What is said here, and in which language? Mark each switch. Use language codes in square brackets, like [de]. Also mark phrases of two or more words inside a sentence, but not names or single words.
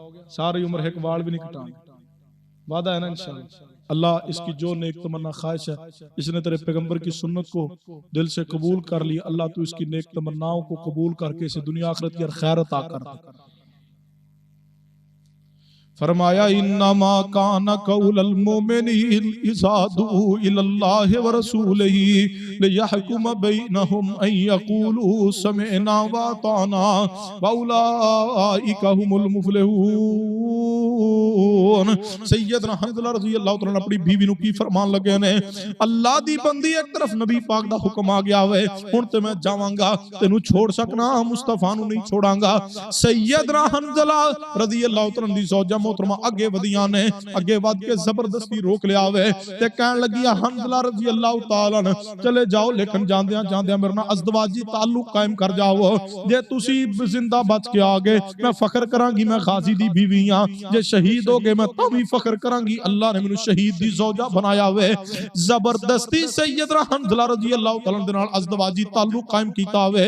[pa] ساری عمر ایک وال بھی نہیں کٹانا، وعدہ ہے نا انشاءاللہ. [ur] اللہ اس کی جو نیک تمنا خواہش ہے، اس نے تیرے پیغمبر کی سنت کو دل سے قبول کر لی. اللہ تو اس کی نیک تمناؤں کو قبول کر کے اسے دنیا آخرت کی خیر عطا کر دے. [ar] فرمایا انما کان قول المؤمنین اذا دعوا الی اللہ ورسولہ لیحکم بینہم ان یقولوا سمعنا واطعنا واولئک هم المفلحون. [pa] سیدنا حنظلہ [ar] رضی اللہ تعالیٰ [pa] نے اپنی بیوی نو کی فرمان لگے نے اللہ دی بندی ایک طرف نبی پاک دا حکم آ گیا ہوئے ہن تے میں جاواں گا، تینو چھوڑ سکنا مصطفیٰ نو نہیں چھوڑاں گا. سیدنا حنظلہ [ar] رضی اللہ تعالیٰ [pa] دی زوجہ محترمہ اگے ودیاں نے، اگے ود کے زبردستی روک لیا ہوئے تے کہن لگی حنظلہ [ar] رضی اللہ تعالیٰ [pa] نے چلے جاؤ لیکن جاندیاں جاندیاں میرے نال ازدواجی تعلق قائم کر جاؤ. جے تسی زندہ بچ کے آگے میں فخر کراں گی میں غازی دی بیوی ہاں، جے شہید ہو گئے میں تاں فخر کراں گی اللہ نے مینوں شہید دی زوجہ بنایا ہوئے. زبردستی سیدنا حنظلہ [ar] رضی اللہ تعالیٰ [pa] دے نال ازدواجی تعلق قائم کیتا ہوئے.